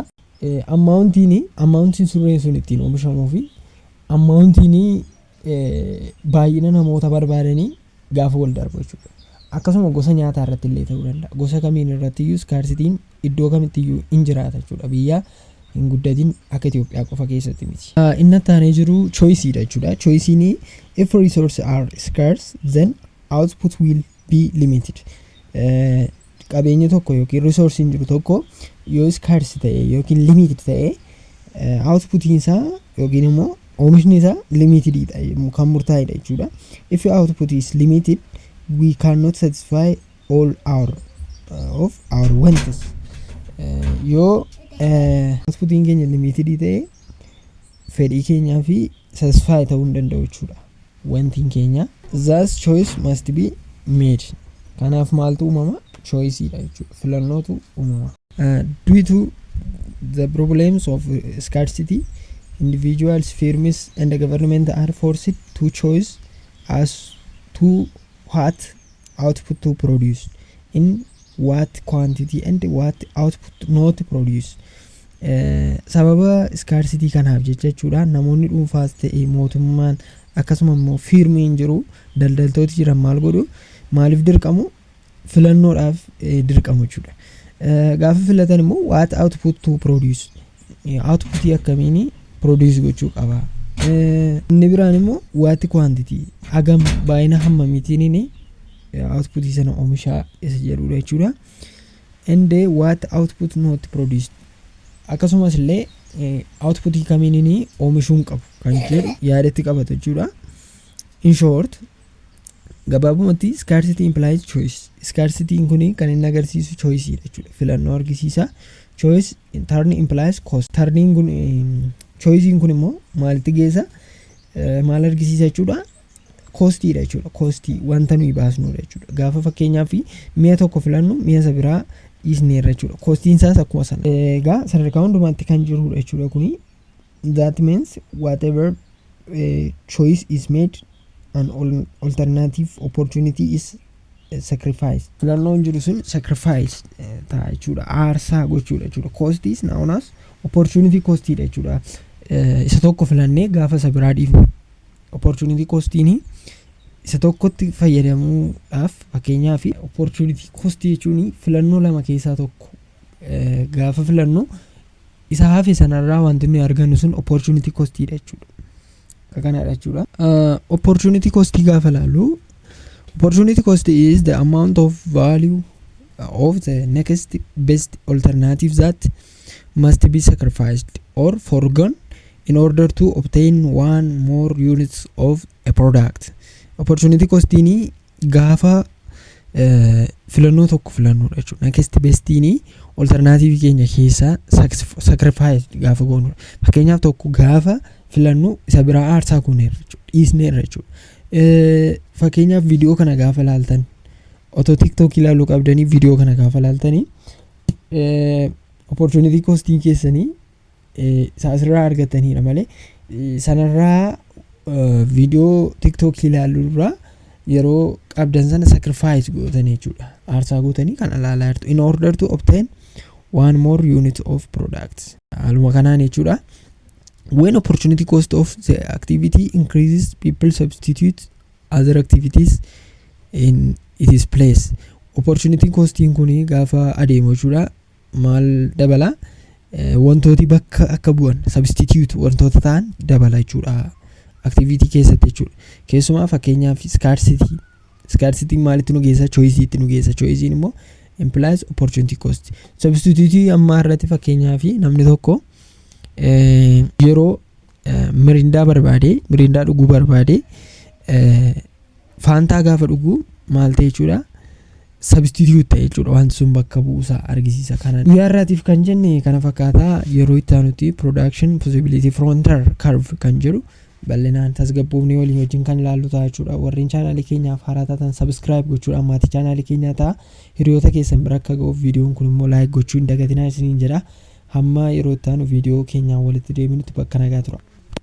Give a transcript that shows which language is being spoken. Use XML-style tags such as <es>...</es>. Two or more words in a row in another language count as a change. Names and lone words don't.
<om>Amountiin surree sun ittiin oomishamuu fi amountiin baay'ina namoota barbaadanii gaafa wal darbu jechuudha. Akkasuma gosa nyaataa irratti illee ta'uu danda'a. Gosa kamiin irratti iyyuu scarcity'n iddoo kamitti iyyuu hin jiraata jechuudha. Biyya hin guddatin akka Itoophiyaa qofa keessatti miti. Inni taanee jiru choiceidha jechuudha.</om> <en>Choice'n if resources are scarce then output will be limited.</en> <om>Qabeenya tokko yookiin resourcein jiru tokko yoo scarce ta'e yookiin limited ta'e outputiin isaa yookiin immoo oomishni isaa limitedidha kan murtaa'edha jechuudha.</om> <en>If output is limited we cannot satisfy all our wants.</en> <om>Yoo outputiin keenya limited ta'e fedhii keenyaa fi satisfy ta'uu hin danda'u jechuudha. Wantiin keenya</om> <en>thus choice must be made.</en> <om>Kanaaf maaltu uumama? Choiceidha jechuudha. Filannootu uumama.</om> <en>Due to the problems of scarcity, individuals, firms and the government are forced to choose as to what output to produce, in what quantity and what output not to produce.</en> <om>Sababa scarcity kanaaf jechuudha namoonni dhuunfaas ta'e mootummaan akkasuma immoo firmiin jiru daldaltooti jiran maal godhu maaliif dirqamu filannoodhaaf dirqamu jechuudha. Gaafa filatan immoo</om> <en>what output to produce</en> <om>outputii akkamiin produce gochuu qaba. Inni biraan immoo</om> <en>what quantity</en> <om>hagam baay'ina hammamiitiin outputii sana oomishaa isa jedhudha jechuudha.</om> <en>And what output not produced</en> <om>akkasumas illee outputii kamiin oomishuun qabu kan jedhu yaadatti qabata jechuudha.</om> <en>In short gabaabumatti scarcity implies choice.</en> <om>Scarcity kun kan inni agarsiisu choiceidha jechuudha. Filannoo argisiisa.</om> <en>Choice in turn implies cost.</en> <om>Turning kun choicein kun immoo maalitti geessa maal argisiisa jechuudha. koostii dha jechuudha. Koostii wanta nuyi baasnudha jechuudha. Gaafa fakkeenyaaf mi'a tokko filannu mi'a isa biraa dhiisneerra jechuudha. Koostiin isaas akkuma sana. Egaa sadarkaa hundumaatti kan jirudha jechuudha kuni.</om> <en>That means whatever choice is made an alternative opportunity is sacrifice.</en> <om>Filannoon jiru sun sacrifice ta'a jechuudha. Aarsaa gochuudha jechuudha.</om> <en>Cost is known as opportunity cost</en> <om>dha jechuudha. Isa tokko filannee gaafa isa biraa dhiifnu. Opportunity costiin isa tokkotti fayyadamuudhaaf fakkeenyaaf</om> <en>opportunity cost</en> <om>jechuun filannoo lama keessaa tokko gaafa filannu isa hafe sanarraa wanti nuyi argannu sun</om> <en>opportunity cost</en> <om>dha jechuudha. Kanadha jechuudha.</om> <en>Opportunity cost</en> <om>gaafa laallu</om> <en>opportunity cost is the amount of value of the next best alternative that must be sacrificed or forgone in order to obtain one more units of a product. Opportunity cost</en> <om>ni gaafa filannoo tokko filannudha jechuudha.</om> <en>Next best</en> <om>ni alternative keenya keessa sacrifice gaafa goonu. Fakkeenyaaf tokko gaafa filannu isa biraa aarsaa gooneerra jechuudha. Dhiisneerra jechuudha. Fakkeenyaaf viidiyoo kana gaafa laaltan otoo TikTok ilaaluu qabdanii viidiyoo kana gaafa laaltanii</om> <en>opportunity cost</en> <om>keessanii asirraa argataniidha malee sanarraa viidiyoo TikTok ilaaluurraa yeroo qabdan sana sacrifice gootanii jechuudha. Aarsaa gootanii kan ilaalaa jirtu</om> <en>in order to obtain one more unit of products.</en> <om>Haaluma kanaan jechuudha.</om> <en>When opportunity cost of the activity increases, people substitute other activities in its place.</en> <om>Opportunity costiin kuni gaafa adeemu jechuudha. Maal dabala? Wantooti bakka akka bu'an substitute wantoota ta'an dabala jechuudha. Activity keessatti jechuudha. Keessumaa fakkeenyaaf scarcity maalitti nu geessa? Choice'itti nu geessa. Choice'iin immoo</om> <en>implies opportunity cost.</en> <om>Substitute amma irratti fakkeenyaaf namni tokko yeroo mirindaa dhuguu barbaade faantaa gaafa dhuguu maal ta'e jechuudha? Substitute ta'e jechuudha. Wanti sun bakka bu'uusaa argisiisa. Kana yaarraatiif kan jenne kana fakkaataa yeroo itti aanutti</om> <en>production possibility frontier curve</en> <om>kan jedhu bal'inaan tasgabboofnee waliin wajjin kan ilaallu ta'a jechuudha. Warreen chaanaalii keenyaaf haaraa taatan subscribe gochuudhaan maatii chaanaalii keenyaa ta'a. Hiriyoota keessan bira akka ga'uuf viidiyoon kun immoo like gochuu hin dagatinaa isiniin jedha. Hamma yeroo itti aanu viidiyoo keenyaan walitti deebinutti bakka nagaa tura.</om>